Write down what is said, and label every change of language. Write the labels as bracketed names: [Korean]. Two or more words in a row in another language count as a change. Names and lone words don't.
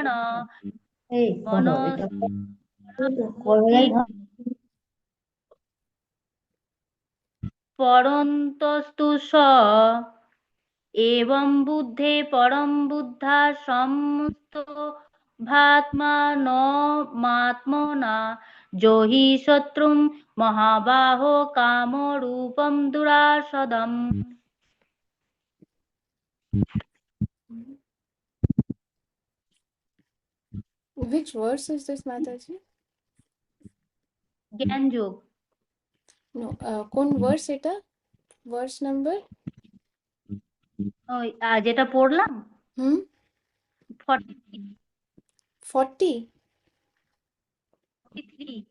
[Sanskrit] মনঃবুদ্ধি পরন্তস্তু স एवं बुद्धे परम बुद्धा समस्त भात्मानमात्मना जो हि शत्रुं महाबाहो कामो रूपं दुरासदम्। [English] which verse is this, Mataji? [Bangla] জ্ঞান যোগ No, কোন ভার্স এটা? [English] verse number? [Bangla] ওই যেটা পড়লাম হুম, 40। 43